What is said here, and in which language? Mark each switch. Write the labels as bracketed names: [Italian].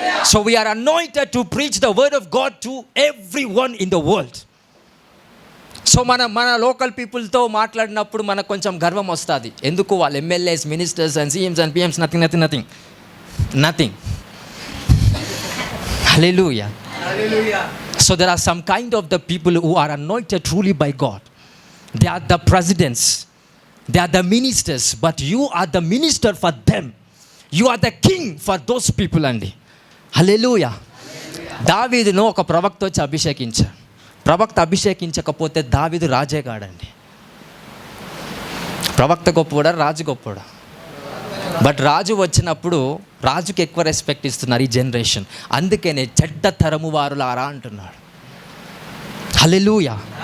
[English] So we are anointed to preach the word of God to everyone in the world. [Telugu] So మన local పీపుల్తో మాట్లాడినప్పుడు మనకు కొంచెం గర్వం వస్తుంది. ఎందుకు? వాళ్ళు MLAs, ministers and CMs and PMs, nothing. [English] Hallelujah. So there are some kind of the people who are anointed truly by God. They are the presidents, they are the ministers, but you are the minister for them. You are the king for those people అండి. [Telugu] హల్లెలూయా. దావీదును ఒక ప్రవక్త వచ్చి అభిషేకించారు. ప్రవక్త అభిషేకించకపోతే దావీదు రాజే కాడండి. ప్రవక్త గొప్పవాడా, రాజు గొప్పవాడా? But రాజు వచ్చినప్పుడు రాజుకి ఎక్కువ రెస్పెక్ట్ ఇస్తున్నారు ఈ జనరేషన్. అందుకనే చెడ్డ తరము వారులారా అంటున్నాడు. హల్లెలూయా.